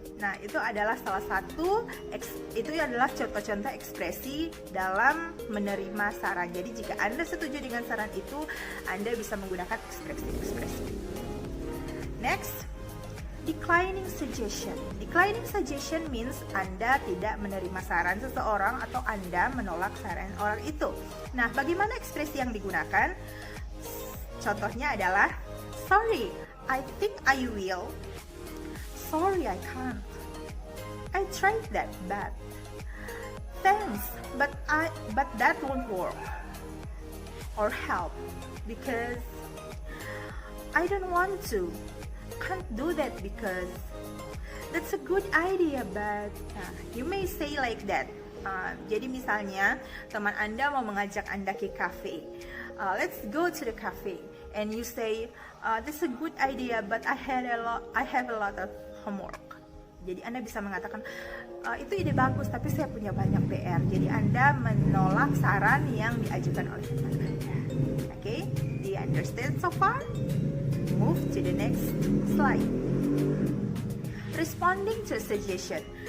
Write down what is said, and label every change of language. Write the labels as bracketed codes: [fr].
[id] Nah, itu adalah salah satu, itu adalah contoh-contoh ekspresi dalam menerima saran. Jadi jika Anda setuju dengan saran itu, Anda bisa menggunakan ekspresi-ekspresi. [en] Next, declining suggestion. Declining suggestion means [id] Anda tidak menerima saran seseorang atau Anda menolak saran orang itu. Nah, bagaimana ekspresi yang digunakan? Contohnya adalah, [en] sorry, I think I will. Sorry, I can't. I tried that, but thanks, but that won't work or help because I don't want to. Can't do that because that's a good idea, but you may say like that. [id] Jadi misalnya teman Anda mau mengajak Anda ke cafe. [en] Let's go to the cafe, and you say, that's a good idea, but I have a lot of homework. [id] Jadi Anda bisa mengatakan, itu ide bagus, tapi saya punya banyak PR. Jadi Anda menolak saran yang diajukan oleh teman Anda. [en] Okay? Do you understand so far? Move to the next slide. Responding to suggestion.